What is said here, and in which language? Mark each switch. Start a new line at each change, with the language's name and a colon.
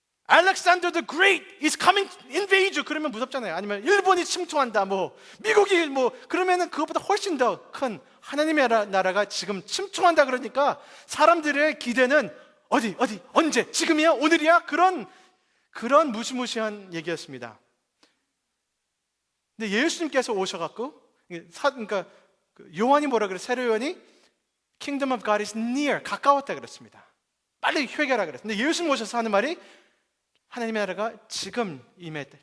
English: Alexander the Great is coming invade you.
Korean: 그러면 무섭잖아요. 아니면 일본이 침투한다, 미국이 그러면은 그것보다 훨씬 더 큰 하나님의 나라가 지금 침투한다. 그러니까 사람들의 기대는 어디, 언제, 지금이야, 오늘이야, 그런 무시무시한 얘기였습니다. 근데 예수님께서 오셔갖고, 그러니까 요한이 뭐라 그래? 세례 요한이
English: Kingdom of God is near,
Korean: 가까웠다 그랬습니다. 빨리 회개하라 그랬어요. 근데 예수님 오셔서 하는 말이 하나님의 나라가 지금 임했다.